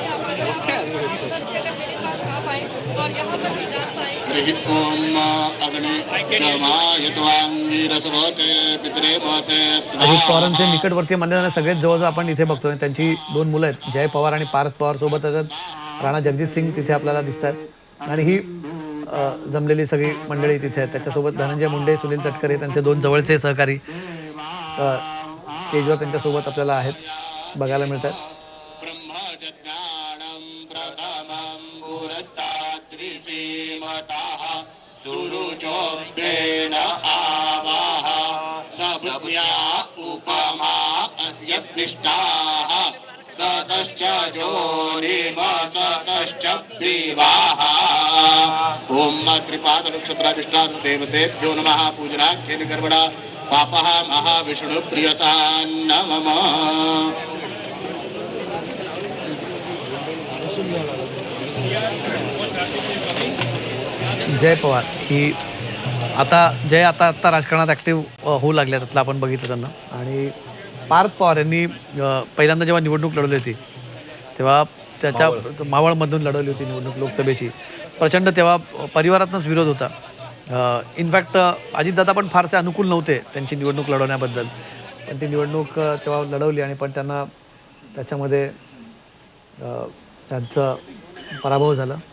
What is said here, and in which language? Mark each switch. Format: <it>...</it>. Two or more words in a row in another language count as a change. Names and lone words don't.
<hi>आ पा रहा है तो मेरे पास आ पाए और यहाँ पर भी जान पाए.</hi> <mr>अजित पवारांचे निकटवर्तीय मानणारे सगळेच जवळजवळ आपण इथे बघतोय. त्यांची दोन मुलं आहेत, जय पवार आणि पार्थ पवार सोबत आहेत. राणा जगजित सिंग तिथे आपल्याला दिसतात आणि ही जमलेली सगळी मंडळी तिथे आहेत. त्याच्यासोबत धनंजय मुंडे, सुनील तटकरे, त्यांचे दोन जवळचे सहकारी स्टेजवर त्यांच्यासोबत आपल्याला आहेत बघायला मिळतात.</mr> <sa>उपमा अस्य दृष्टाः सतश्च जोनिमसतश्च विवाह. ओम त्रिपादनक्षत्राधिष्ठान देवतेभ्यो नमः. पूजनाख्येन कर्मणा पापः महाविष्णु प्रियता नमः.</sa> <mr>जय पवार ही आता राजकारणात ॲक्टिव्ह होऊ लागल्या, त्यातलं आपण बघितलं त्यांना. आणि पार्थ पवार यांनी पहिल्यांदा जेव्हा निवडणूक लढवली होती तेव्हा त्याच्या मावळमधून लढवली होती निवडणूक लोकसभेची. प्रचंड तेव्हा परिवारातूनच विरोध होता. इनफॅक्ट अजितदादा पण फारसे अनुकूल नव्हते त्यांची निवडणूक लढवण्याबद्दल, पण ती निवडणूक तेव्हा लढवली आणि पण त्यांना त्याच्यामध्ये त्यांचा पराभव झाला.</mr>